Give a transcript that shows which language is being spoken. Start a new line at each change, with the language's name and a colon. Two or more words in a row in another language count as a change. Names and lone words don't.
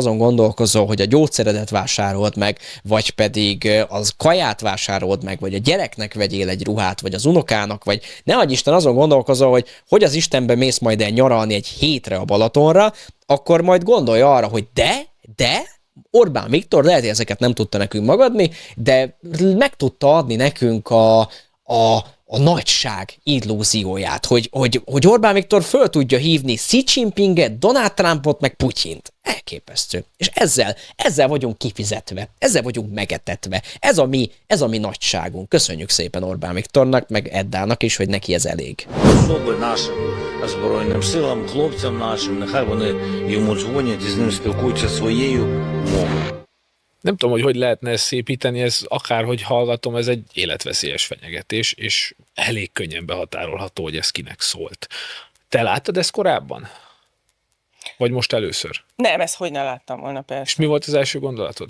Hungarian: azon gondolkozol, hogy a gyógyszeredet vásárold meg, vagy pedig az kaját vásárold meg, vagy a gyereknek vegyél egy ruhát, vagy az unokának, vagy ne adj Isten azon gondolkozol, hogy az Istenbe mész majd el nyaralni egy hétre a Balatonra, akkor majd gondolj arra, hogy de Orbán Viktor lehet, hogy ezeket nem tudta nekünk magadni, de meg tudta adni nekünk a nagyság illúzióját, hogy Orbán Viktor föl tudja hívni Xi Jinpinget, Donald Trumpot, meg Putyint. Elképesztő. És ezzel vagyunk kifizetve, ezzel vagyunk megetetve. Ez a mi nagyságunk. Köszönjük szépen Orbán Viktornak, meg Eddának is, hogy neki ez elég.
Ukrainian: Особи нашим Збройним силам, хлопцям нашим, нехай вони йому дзвонять і з ним спілкуються своєю мовою.
Hungarian: Nem tudom, hogy lehetne ezt szépíteni, ez akárhogy hallgatom, ez egy életveszélyes fenyegetés, és elég könnyen behatárolható, hogy ez kinek szólt. Te láttad ezt korábban? Vagy most először? Nem, ezt hogy ne láttam volna, persze. És mi volt az első gondolatod?